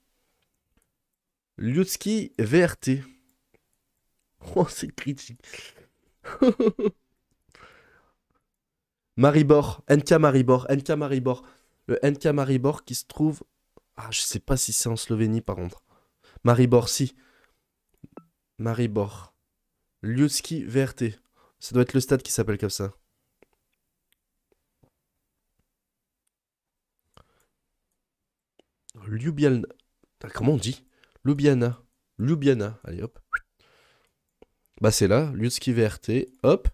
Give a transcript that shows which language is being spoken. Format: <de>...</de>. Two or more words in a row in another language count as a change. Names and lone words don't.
<fr>Ljudski VRT. Oh, c'est critique. Maribor, NK Maribor, NK Maribor. Le NK Maribor qui se trouve. Ah, je sais pas si c'est en Slovénie par contre. Maribor, si. Maribor. Ljudski VRT. Ça doit être le stade qui s'appelle comme ça. Ljubljana. Ah, comment on dit? Ljubljana. Ljubljana. Allez hop. Bah c'est là, Ljudski VRT. Hop.</fr>